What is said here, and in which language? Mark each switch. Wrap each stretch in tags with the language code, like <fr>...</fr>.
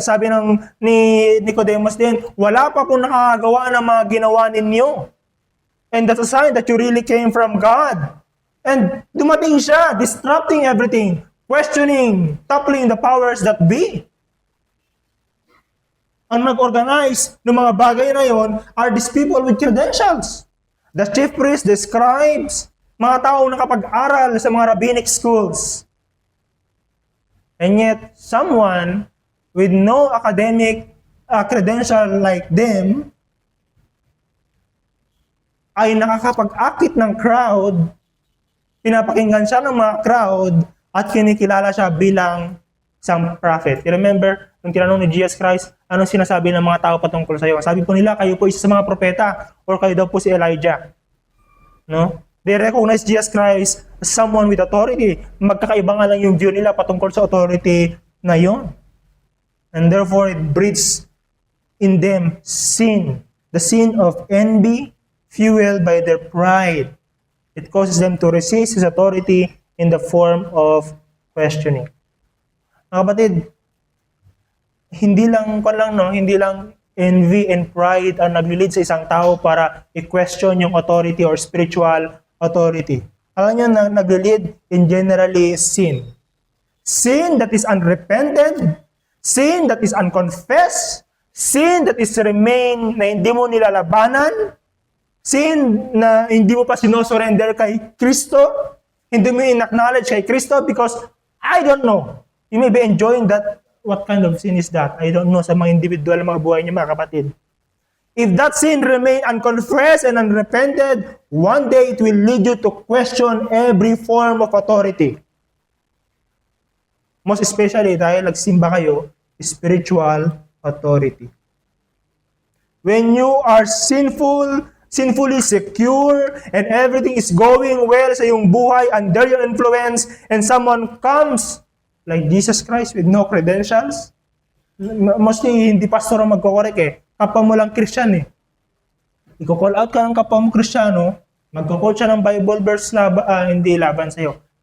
<tl>Sabi ni Nicodemus din, wala pa pong nakagawa ng mga ginawa ninyo.</tl> <en>And that's a sign that you really came from God. And</en> <tl>dumating siya,</tl> <en>disrupting everything, questioning, toppling the powers that be.</en> <tl>Ang nag-organize ng mga bagay na yon</tl> <en>are these people with credentials. The chief priests, the scribes,</en> <tl>mga taong nakapag-aral sa mga rabbinic schools.</tl> <en>And yet, someone with no academic credential like them</en> <tl>ay nakakapag-akit ng crowd, pinapakinggan siya ng mga crowd, at kinikilala siya bilang isang prophet. You remember, nung tinanong ni Jesus Christ, anong sinasabi ng mga tao patungkol sa iyo? Sabi po nila, kayo po isa sa mga propeta, or kayo daw po si Elijah. No?</tl> <en>They recognize Jesus Christ as someone with authority.</en> <tl>Magkakaiba nga lang yung view nila patungkol sa authority na yon.</tl> <en>And therefore, it breeds in them sin, the sin of envy, fueled by their pride. It causes them to resist His authority in the form of questioning.</en> <tl>Mga kapatid, hindi lang</tl> <en>envy and pride</en> <tl>ang nag-lead sa isang tao para i-question yung authority or spiritual authority. Alam niyo na nag-lead in generally sin.</tl> <en>Sin that is unrepented, sin that is unconfessed, sin that is remain</en> <tl>na hindi mo nilalabanan,</tl> <en>sin</en> <tl>na hindi mo pa sinosurrender kay Kristo,</tl> <en>hindi mo in-acknowledge kay Kristo because I don't know. You may be enjoying that. What kind of sin is that? I don't know</en> <tl>sa mga individual mga buhay niyo mga kapatid.</tl> <en>If that sin remain unconfessed and unrepented, one day it will lead you to question every form of authority. Most especially</en> <tl>dahil nagsimba kayo,</tl> <en>spiritual authority. When you are sinfully secure, and everything is going well</en> <tl>sa iyong buhay</tl> <en>under your influence, and someone comes like Jesus Christ with no credentials, mostly</en> <tl>hindi pastor ang magkokorek kapwa mo lang Christian I-call out ka ng kapwa mo Kristiyano, magko-quote siya ng Bible verse hindi laban sa'yo.</tl>